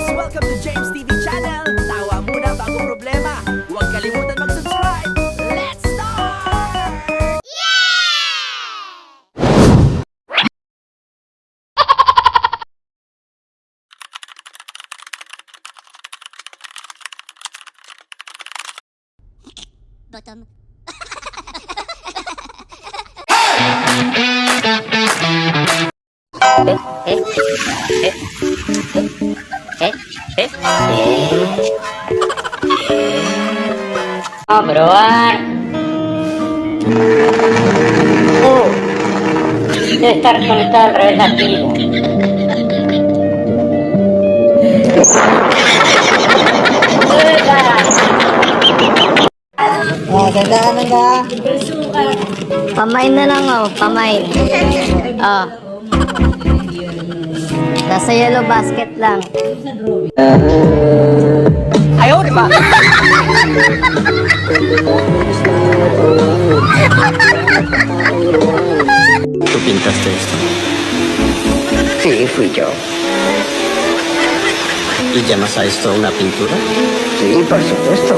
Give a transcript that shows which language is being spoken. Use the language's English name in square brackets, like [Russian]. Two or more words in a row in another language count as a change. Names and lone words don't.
[English] Welcome to James TV Channel. [Filipino] Tawa muna bago problema. Huwag kalimutan mag-subscribe. [English] Let's start! Bottom. [Spanish] Oh, probar. Debe estar conectado al revés activo. [Filipino] Oh, gandaan na. Pamay na lang, oh. Pamay. Oh. Nasa [English] yellow basket [Filipino] lang. Ayaw, di ba? [Spanish] ¿Tú pintaste esto? Sí, fui yo. ¿Y llamas a esto una pintura? Sí, por supuesto.